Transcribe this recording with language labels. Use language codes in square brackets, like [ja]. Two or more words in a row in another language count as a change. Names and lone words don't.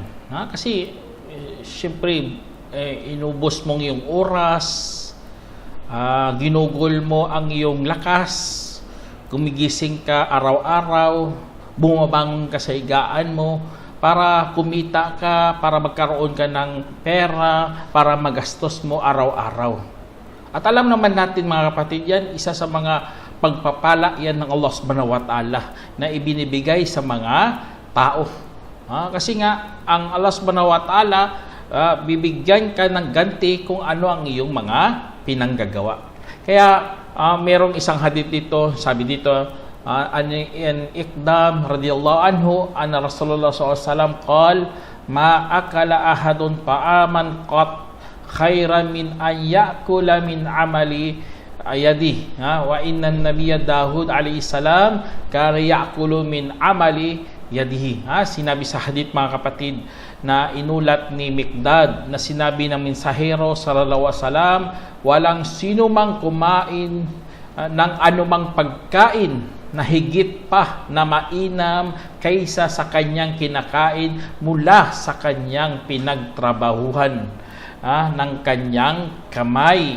[tl] Kasi siyempre inubos mong yung oras, ginugol mo ang iyong lakas, gumigising ka araw-araw, bumabangon ka sa higaan mo para kumita ka, para magkaroon ka ng pera, para magastos mo araw-araw. At alam naman natin mga kapatid, yan isa sa mga pagpapala yan ng Allah [ar] سبحانه و تعالى [tl] na ibinibigay sa mga tao. Kasi nga, ang Allah [ar] سبحانه و تعالى [tl] bibigyan ka ng ganti kung ano ang iyong mga pinanggagawa. Kaya merong isang hadith dito, sabi dito, [ar] عن إقدام رضي الله عنه أن رسول الله ﷺ قال ما أكل أحد طعاما قط خيرا من أن يأكل من عمل أيدي. و إن نبي داود عليه السلام كان يأكل من عمل يده. [tl] Sinabi sa hadith mga kapatid na inulat ni Miqdad na sinabi ng mensahero [ar] صلى الله عليه وسلم, [tl] walang sino mang kumain ng anumang pagkain na higit pa na mainam kaysa sa kanyang kinakain mula sa kanyang pinagtrabahuhan ng kanyang kamay.